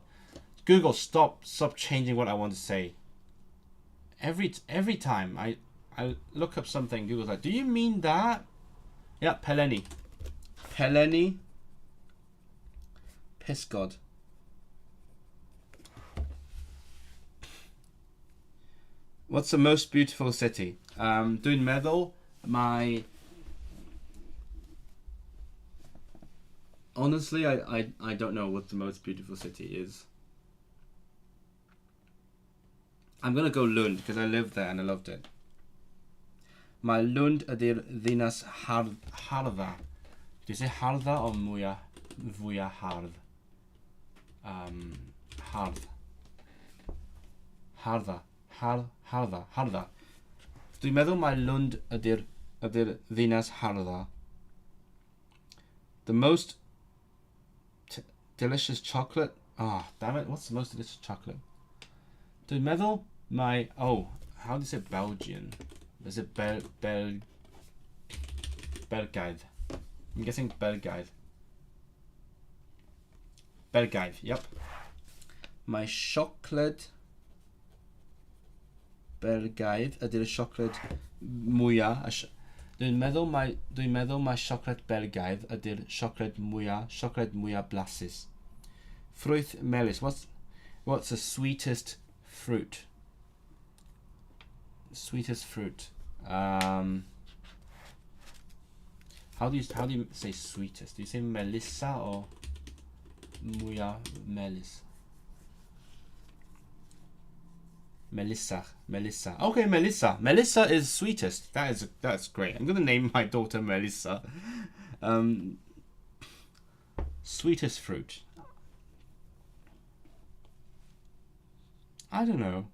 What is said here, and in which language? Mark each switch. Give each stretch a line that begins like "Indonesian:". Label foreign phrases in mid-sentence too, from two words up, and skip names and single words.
English: Google, stop changing what I want to say. Every time I look up something, Google's like, do you mean that? Yeah, peleni. Peleni. Piss God. What's the most beautiful city?
Welsh: Dwi'n meddwl my...
English: Honestly, I don't know what the most beautiful city is. I'm gonna go Lund because I lived there and I loved it.
Welsh: Mae Lund ydy'r ddinas hardda.
English: Do you say hardda or
Welsh: fwya hard?
English: Hard. Hardda.
Welsh: Dwi'n meddwl mae Lund ydy'r ddinas hardda.
English: The most delicious chocolate. Ah, damn it! What's the most delicious chocolate?
Welsh: Dwi'n meddwl mae...
English: Oh, how do you say Belgian? Is it Belgaidd? I'm guessing Belgaidd. Belgaidd, yep.
Welsh: Mae siocled Belgaidd ydy'r siocled mwyaf. Dwi'n meddwl mae siocled Belgaidd ydy'r siocled mwyaf blasus. Ffrwyth melys.
English: What's the sweetest fruit? Sweetest fruit. How do you say sweetest? Do you say melissa or
Welsh: mwyaf melys?
English: Melissa. Okay, Melissa. Melissa is sweetest. That's great. I'm gonna name my daughter Melissa. Sweetest fruit. I don't know.